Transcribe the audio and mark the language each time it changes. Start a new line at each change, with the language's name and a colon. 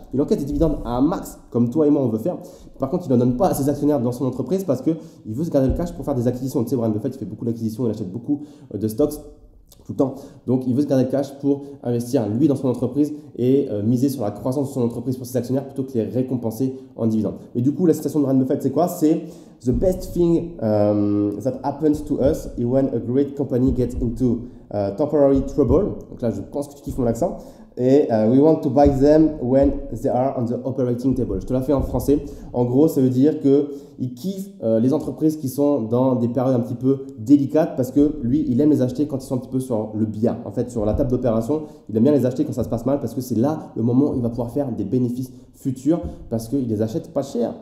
French: Il encaisse des dividendes à un max, comme toi et moi, on veut faire. Par contre, il n'en donne pas à ses actionnaires dans son entreprise parce qu'il veut se garder le cash pour faire des acquisitions. Tu sais, Warren Buffett, il fait beaucoup d'acquisitions, il achète beaucoup de stocks tout le temps. Donc, il veut se garder le cash pour investir lui dans son entreprise et miser sur la croissance de son entreprise pour ses actionnaires plutôt que les récompenser en dividendes. Mais du coup, la citation de Warren Buffett, c'est quoi? C'est
English: The best thing that happens to us is when a great company gets into temporary trouble.
French: Donc là, je pense que tu kiffes mon accent. Et
English: we want to buy them when they are on the operating table.
French: Je te la fais en français. En gros, ça veut dire qu'il kiffe les entreprises qui sont dans des périodes un petit peu délicates parce que lui, il aime les acheter quand ils sont un petit peu sur le bien. En fait, sur la table d'opération, il aime bien les acheter quand ça se passe mal parce que c'est là le moment où il va pouvoir faire des bénéfices futurs parce qu'il les achète pas cher.